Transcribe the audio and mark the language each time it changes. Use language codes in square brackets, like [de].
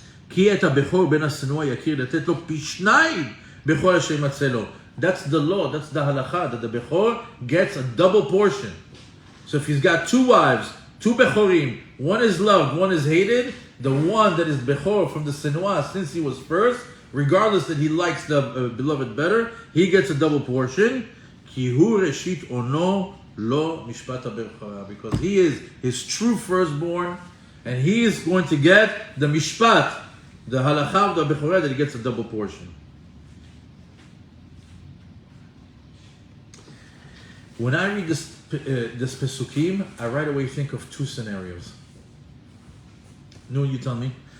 [he] כי את הבכור בן השנואה יכיר לתת לו פי 2 בכל אשר ימצא לו. [en] That's the law, that's the halacha, that the bechor gets a double portion. So if he's got 2 wives, 2 bechorim, one is loved, one is hated, the one that is bechor from the senua, since he was first, regardless that he likes the beloved better, he gets a double portion. [he] כי הוא ראשית אונו לא משפט הבכורה. [en] Because he is his true firstborn, and he is going to get the mishpat, the halacha of the bechorah, that he gets a double portion. When I read this pesukim, I right away think of two scenarios. No, you tell me.